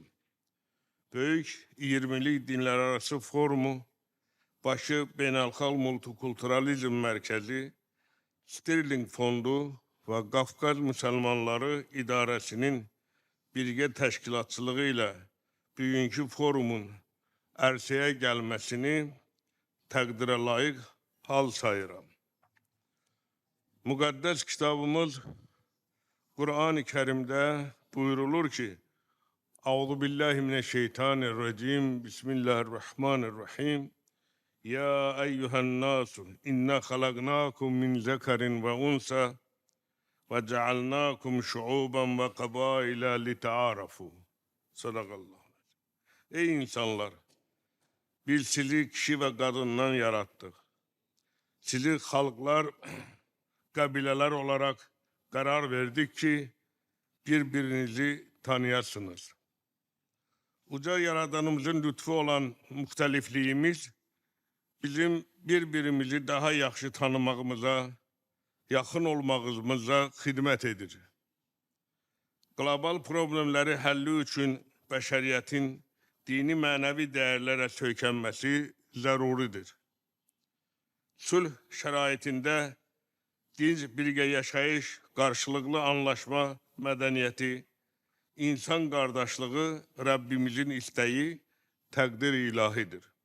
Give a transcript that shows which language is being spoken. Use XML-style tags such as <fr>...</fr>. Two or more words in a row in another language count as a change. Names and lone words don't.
<az>Böyük 20'lik dinlər arası forumu başı Beynəlxalq Multikulturalizm Mərkəzi, Sterling Fondu və Qafqaz Müsəlmanları İdarəsinin birgə təşkilatçılığı ilə bugünkü forumun ərsəyə gəlməsini təqdirə layiq hal sayıram. Müqəddəs kitabımız Kur'an-ı Kerim'də buyurulur ki,</az> <ar>أعوذ بالله من الشيطان الرجيم، بسم الله الرحمن الرحيم. يا أيها الناس إنا خلقناكم من ذكر وأنثى وجعلناكم شعوبا وقبائل لتعارفوا. صدق الله.</ar> <tr>Ey insanlar, biz sizi kişi ve kadından yarattık. Sizi halklar, kabileler olarak karar verdik ki birbirinizi tanıyasınız.</tr> <az>Uca Yaradanımızın lütfu olan muhtelifliğimiz bizim birbirimizi daha yaxşı tanımağımıza, yaxın olmağımıza xidmət edir. Global problemləri həlli üçün bəşəriyyətin dini mənəvi dəyərlərə söykənməsi zəruridir. Sülh şəraitində dinc birgə yaşayış, qarşılıqlı anlaşma mədəniyyəti, insan qardaşlığı Rəbbimizin istəyi, təqdir ilahidir.</az>